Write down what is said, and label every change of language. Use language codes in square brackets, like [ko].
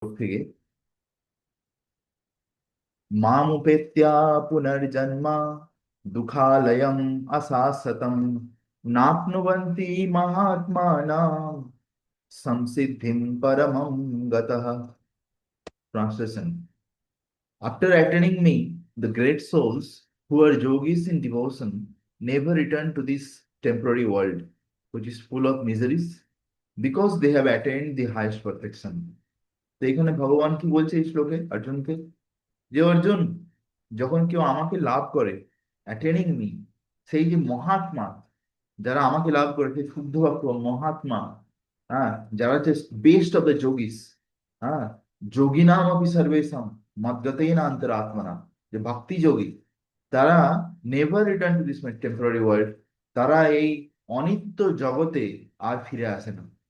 [sa] থেকে, মামুপেত্য়া পুনর্জন্ম দুঃখালয়ম অশাশ্বতম নাপ্নুবন্তি মহাত্মানাম samsiddhim paramam gatah. [en] Translation: After attaining me, the great souls who are yogis in devotion never return to this temporary world, which is full of miseries, because they have attained the highest perfection. [bn] তো এখানে ভগবান কি বলছে এই শ্লোকে অর্জুনকে, যে অর্জুন, যখন কেউ আমাকে লাভ করে, অ্যাটেনিং মি, সেই যে মহাত্মা, যারা আমাকে লাভ করে, সেই শুদ্ধ ভক্ত মহাত্মা, হ্যাঁ, যারা হচ্ছে [en] best of the yogis, [bn] হ্যাঁ, [sa] যোগিনাম অপি সর্বেশাম মদ্গতেনা অন্তরাত্মনা, [bn] যে ভক্তি যোগী, তারা [en] never return to this temporary world, [bn] তারা এই অনিত্য জগতে আর ফিরে আসে না।